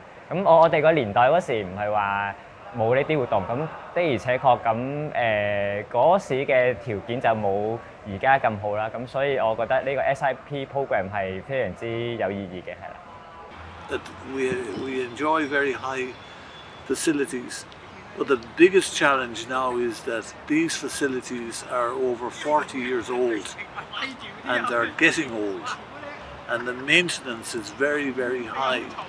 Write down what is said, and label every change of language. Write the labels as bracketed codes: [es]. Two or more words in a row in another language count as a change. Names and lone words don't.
[yue] 咁我哋個年代嗰時唔係話冇呢啲活動，咁的而且確咁嗰時嘅條件就冇而家咁好啦，咁所以我覺得呢個 SIP program 係非常之有意義嘅，係啦。 [en] That we enjoy very high facilities, but the biggest challenge now is that these facilities are over 40 years old and are getting old, and the maintenance is very, very high.